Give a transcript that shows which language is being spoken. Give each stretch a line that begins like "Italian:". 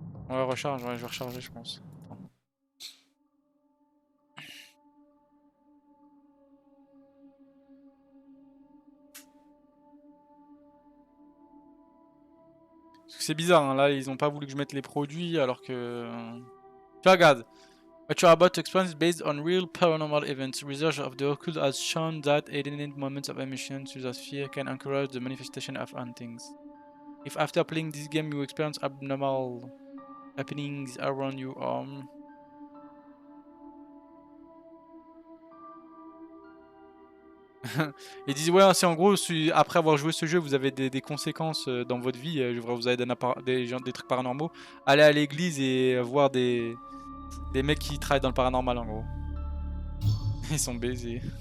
French: Ouais, recharge, ouais, je vais recharger, je pense. Attends. Parce que c'est bizarre, hein, là, ils ont pas voulu que je mette les produits alors que... Tu vois, regarde.
English: What you're about to experience is based on real paranormal events. Research of the occult has shown that alien moments of emission to the sphere can encourage the manifestation of hauntings. If after playing this game you experience abnormal happenings around you,
French: ils disent ouais, c'est en gros, si après avoir joué ce jeu, vous avez des conséquences dans votre vie, vous avez des trucs paranormaux, allez à l'église et voir des mecs qui travaillent dans le paranormal en gros. Ils sont baisés.